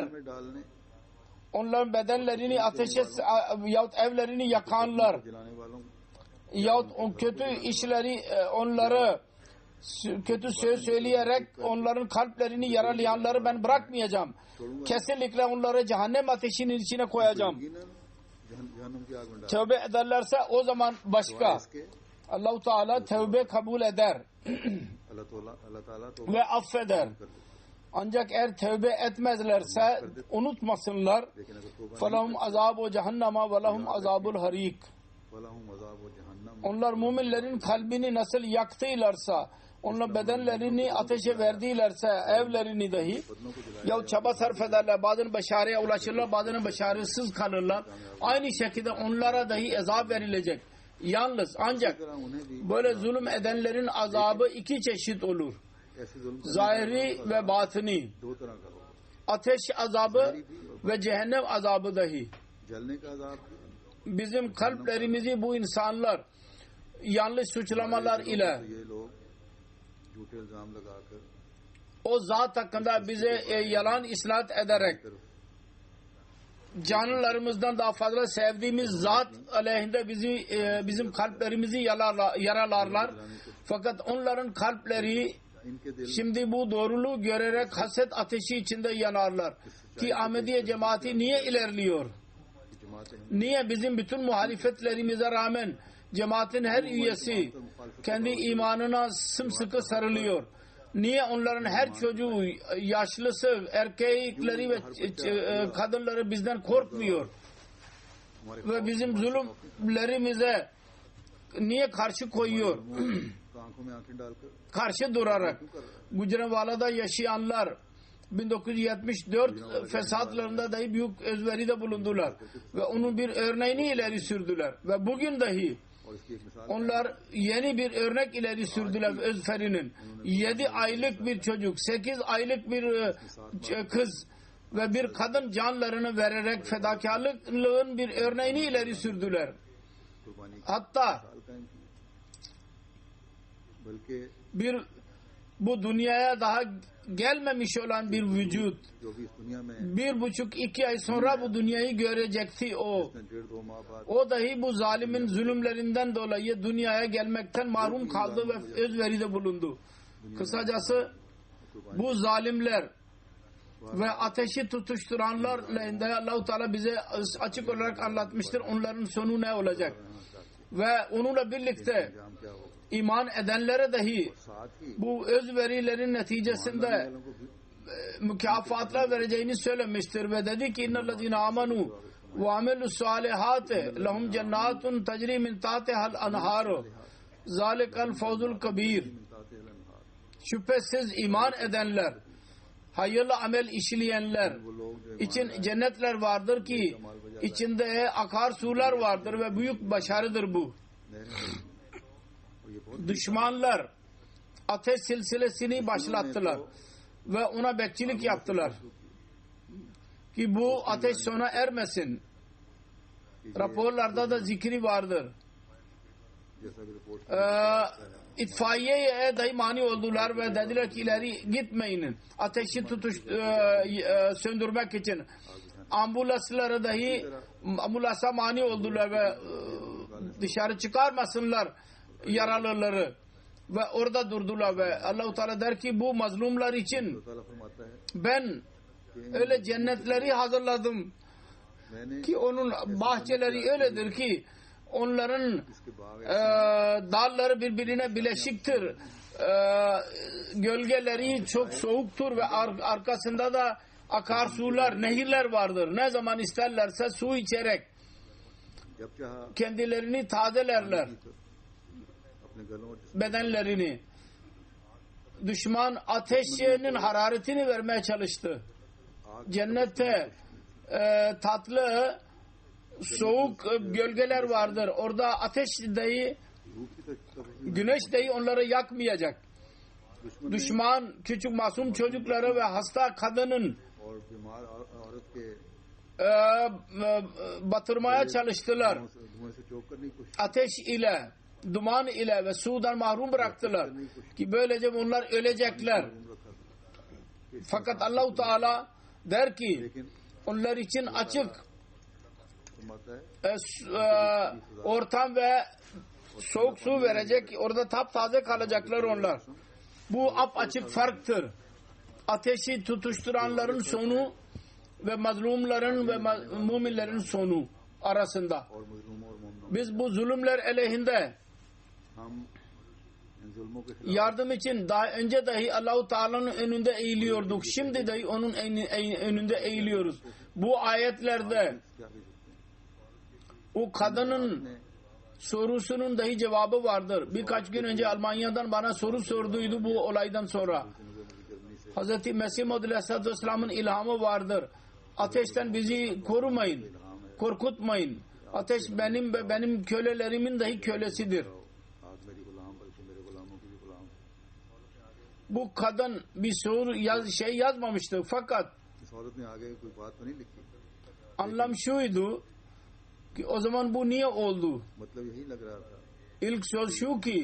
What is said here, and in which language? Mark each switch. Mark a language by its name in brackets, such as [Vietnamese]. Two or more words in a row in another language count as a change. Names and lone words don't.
[Hindi] में डालने [Turkish] onların bedenlerini ateşe yahut evlerini yakanlar [Hindi] जलाने वालों [Turkish] yahut o kötü işleri onları kötü söz söyleyerek onların kalplerini yaralayanları ben bırakmayacağım. Kesinlikle onları cehennem ateşinin içine koyacağım. [Hindi] यकीनन जहन्नम की आग में डाल [Turkish] Tövbe ederlerse o zaman başka. [Hindi] इसके [Turkish] Allah-u Teala tövbe kabul eder [Hindi] अल्लाह ताला तो [Turkish] ve affeder. [Hindi] कर देता है [Turkish] Ancak eğer tövbe etmezlerse unutmasınlar. [Hindi] लेकिन अगर तौबा [Arabic] فَلَهُمْ عَذَابُ جَهَنَّمَ وَلَهُمْ عَذَابُ الْحَرِيقِ. وَلَهُمْ عَذَابُ جَهَنَّمَ [Turkish] Onlar müminlerin kalbini nasıl yaktıylarsa, onlar bedenlerini ateşe verdiylerse, evlerini dahi [Hindi] बदनों को जलाया [Turkish] ya çaba sarf ederler, bazen başarıya ulaşırlar, bazen başarısız kalırlar. Aynı şekilde onlara dahi azap verilecek. Yalnız ancak [Hindi] तरह उन्हें भी [Turkish] böyle zulüm edenlerin azabı iki çeşit olur. [Hindi] ऐसे जुल्म [Turkish] Zahiri ve batini. [Hindi] दो तरह का होगा [Turkish] Ateş azabı ve cehennem azabı dahi. [Hindi] जलने का अज़ाब भी [Turkish] Bizim kalplerimizi bu insanlar yanlış suçlamalar ile [Hindi] तो ये लोग झूठे इल्जाम लगाकर [Turkish] o zat hakkında bize yalan isnat ederek [Hindi] तरफ [Turkish] canlılarımızdan daha fazla sevdiğimiz zat aleyhinde bizim kalplerimizi yaralarlar. Fakat onların kalpleri [Hindi] इनके दिल [Turkish] şimdi bu doğruluğu görerek haset ateşi içinde yanarlar. Ki Ahmediye cemaati niye ilerliyor? [Hindi] की जमातें हैं [Turkish] Niye bizim bütün muhalefetlerimize rağmen cemaatin her üyesi kendi imanına sımsıkı sarılıyor? Niye onların her çocuğu, yaşlısı, erkekleri ve kadınları bizden korkmuyor? [Hindi] हमारे [Turkish] Ve bizim zulümlerimize niye karşı koyuyor? [Hindi] आंखों में आंखें डालकर [Turkish] Karşı durarak. Gujranwala'da yaşayanlar 1974 fesatlarında dahi büyük özveride bulundular. Ve onun bir örneğini ileri sürdüler. Ve bugün dahi [Hindi] और इसकी एक मिसाल [Turkish] onlar yeni bir örnek ileri sürdüler özverinin. 7 aylık bir çocuk, 8 aylık bir kız ve bir kadın canlarını vererek fedakarlığın bir örneğini ileri sürdüler. [Hindi] कुर्बानी की [Turkish] Hatta [Hindi] मिसाल कायम की बल्कि [Turkish] bu dünyaya daha gelmemiş olan bir vücut [Hindi] जो भी इस दुनिया में [Turkish] 1,5-2 ay sonra bu dünyayı görecekti o. [Hindi] इसने 1.5-2 माह बाद [Turkish] O dahi bu zalimin zulümlerinden dolayı dünyaya gelmekten mahrum kaldı ve özveride bulundu. Kısacası bu zalimler ve ateşi tutuşturanlar lehinde Allah-u Teala bize açık olarak anlatmıştır. Onların sonu ne olacak? Ve onunla birlikte [Hindi] अंजाम क्या होगा [Turkish] iman edenlere dahi [Hindi] साथ ही [Turkish] bu özverilerin neticesinde [Hindi] वालों को भी [Turkish] mükafatlar vereceğini söylemiştir ve dedi ki [Arabic] إِنَّ الَّذِينَ آمَنُوا وَعَمِلُوا الصَّالِحَاتِ لَهُمْ جَنَّاتٌ تَجْرِي مِنْ تَحْتِهَا الْأَنْهَارُ ذَٰلِكَ الْفَوْزُ الْكَبِيرُ. मिलताते अलनहार [Turkish] Şüphesiz iman edenler, hayırlı amel işleyenler [Hindi] वो लोग जो [Turkish] için cennetler vardır ki içinde akarsular vardır ve büyük başarıdır bu. [Hindi] नहरें और ये बहुत [Turkish] Düşmanlar ateş silsilesini başlattılar ve ona bekçilik yaptılar ki bu ateş sona ermesin. raporlarda da zikri vardır. [Hindi] जैसा कि रिपोर्ट [Turkish] İtfaiyeye dahi mani oldular ve dediler ki ileri gitmeyin. Ateşi söndürmek için. Ambulanslara dahi ambulansa mani oldular ve dışarı çıkarmasınlar yaralıları. Ve orada durdular ve Allah-u Teala der ki bu mazlumlar için [Hindi] अल्लाह ताला फरमाता है [Turkish] ben öyle cennetleri hazırladım ki onun bahçeleri öyledir ki onların [Hindi] इसके बाग [Turkish] dalları birbirine bileşiktir. Gölgeleri çok soğuktur ve arkasında da akarsular, nehirler vardır. Ne zaman isterlerse su içerek [Hindi] जब चाहा [Turkish] kendilerini tazelerler, [Hindi] अपने गलों और [Turkish] bedenlerini. Düşman ateşinin hararetini vermeye çalıştı. Cennette tatlı soğuk gölgeler vardır. Orada ateş dahi, [Hindi] धूप की तरफ [Turkish] güneş dahi onları yakmayacak. [Hindi] दुश्मन [Turkish] Düşman küçük masum çocukları ve hasta kadının [Hindi] और बीमार औरत के [Turkish] batırmaya çalıştılar. [Hindi] धुएं से चौक करने की कोशिश [Turkish] Ateş ile, duman ile ve sudan mahrum bıraktılar. Ki böylece bunlar ölecekler. [Hindi] रखा था [Turkish] Fakat Allah-u Teala der ki [Hindi] लेकिन [Turkish] onlar için açık [Hindi] फरमाता है [Turkish] ortam ve soğuk su verecek. Orada taptaze kalacaklar onlar. Bu apaçık farktır. Ateşi tutuşturanların sonu ve mazlumların ve müminlerin sonu arasında. [Hindi] और मजलूमों और मोमिनों [Turkish] Biz bu zulümler aleyhinde [Hindi] हम इन जुल्मों के खिलाफ [Turkish] yardım için daha önce dahi Allah-u Teala'nın önünde eğiliyorduk. Şimdi dahi onun önünde eğiliyoruz. Bu ayetlerde [Hindi] क्या कह सकते हैं [Turkish] o kadının sorusunun dahi cevabı vardır. Birkaç gün önce Almanya'dan bana soru sorduydu bu olaydan sonra. Hz. Mesih Maud [Arabic] عليه الصلاة والسلام'ın [Turkish] ilhamı vardır. Ateşten bizi korumayın, korkutmayın. Ateş benim ve benim kölelerimin dahi kölesidir. [Hindi] आग मेरी गुलाम बल्कि मेरे गुलामों की भी गुलाम है। [Turkish] Bu kadın bir soru yazmamıştı. Fakat [Hindi] इस औरत ने आगे कोई बात तो नहीं लिखी, [Turkish] anlam şuydu ki o zaman bu niye oldu? [Hindi] मतलब यही लग रहा था [Turkish] İlk söz şu ki